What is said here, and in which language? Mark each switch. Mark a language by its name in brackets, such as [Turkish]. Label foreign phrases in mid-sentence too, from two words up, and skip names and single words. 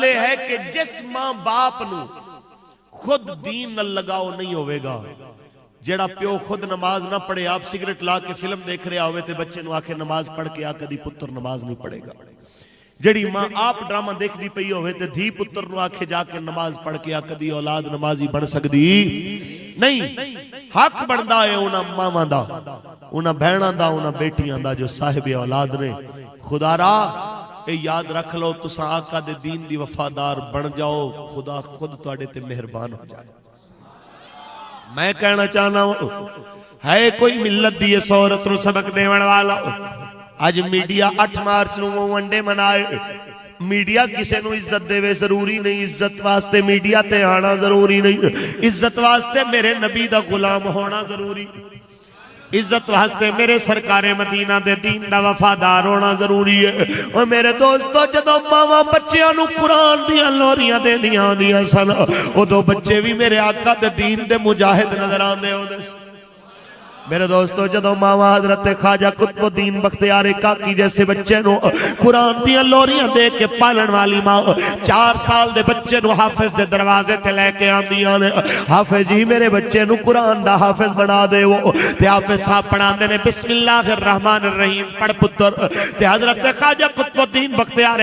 [Punjabi] یہ ہے کہ جس ماں باپ نو خود دین نال لگاؤ نہیں ہوئے گا جیڑا پیو خود نماز نہ پڑھے آپ سگریٹ لا کے فلم دیکھ رہے ہوئے تے بچے نو آکھے نماز پڑھ کے آکھے دی پتر نماز نہیں پڑھے گا جڑی ماں آپ ڈرامہ دیکھ دی پئی ہوئے تے دھی پتر نو آکھے جا کے نماز پڑھ کے آکھے دی اولاد نمازی بن سکدی نہیں حق بندا ہے انہاں ماما دا انہاں بہناں دا انہاں بیٹیاں دا جو صاحب اولاد نے خدا را اے یاد رکھ لو تساں آقا دے دین دی وفادار بن جاؤ خدا خود تواڈے تے مہربان ہو جائے میں کہنا چاہنا ہوں ہے کوئی ملت دی اس عورت نو سبق دیون والا آج میڈیا 8 مارچ نو ونڈے منائے میڈیا کسے نو عزت دے وے ضروری نہیں عزت واسطے میڈیا تے آنا ضروری نہیں عزت واسطے میرے نبی دا غلام ہونا ضروری عزت واسطے میرے سرکار مدینہ دے دین دا وفادار ہونا ضروری ہے اور میرے دوستو جدو ماما بچیاں نو قرآن دیاں لوریاں دے دیاں سن او دو بچے بھی میرے آقا دے دین دے مجاہد نظر آن دے ہو دے میرے دوستو جدو ماما حضرت خواجہ قطب الدین بختیار کاکی جیسے بچے نو قرآن دیاں لوریاں دے کے پالن والی ماں 4 سال دے بچے نو حافظ دے دروازے تے لے کے آن دیاں نے حافظ جی میرے بچے نو قرآن دا حافظ بنا دے وہ تے حافظ صاحب پڑھا دے نے [Arabic] بسم اللہ الرحمن الرحیم [Punjabi] پڑھ پتر تے حضرت خواجہ قطب الدین بختیار